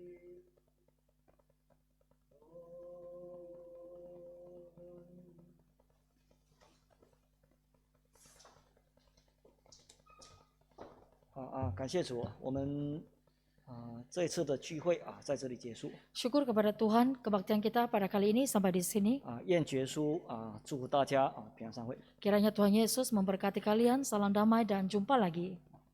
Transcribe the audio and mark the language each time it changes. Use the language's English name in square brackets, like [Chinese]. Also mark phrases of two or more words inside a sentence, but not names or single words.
[Chinese] 感谢主，我们这一次的聚会在这里结束。 [Indonesian] Syukur kepada Tuhan, kebaktian kita pada kali ini sampai di sini. [Chinese] 愿耶稣祝福大家平安散会。 [Indonesian] Kiranya Tuhan Yesus memberkati kalian, salam damai dan jumpa lagi.